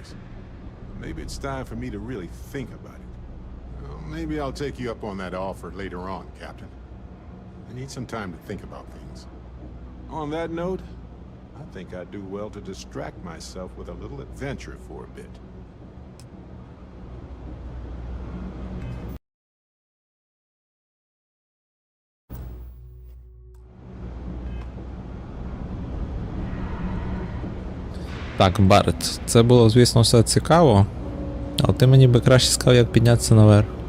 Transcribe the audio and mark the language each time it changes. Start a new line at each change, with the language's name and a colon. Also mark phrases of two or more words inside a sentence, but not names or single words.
English: Maybe it's time for me to really think about it. Well, maybe I'll take you up on that offer later on, Captain. I need some time to think about things. On that note, I think I'd do well to distract myself with a little adventure for a bit.
Ukrainian: Так, Барет, це було, звісно, все цікаво, але ти мені би краще сказав, як піднятися наверх.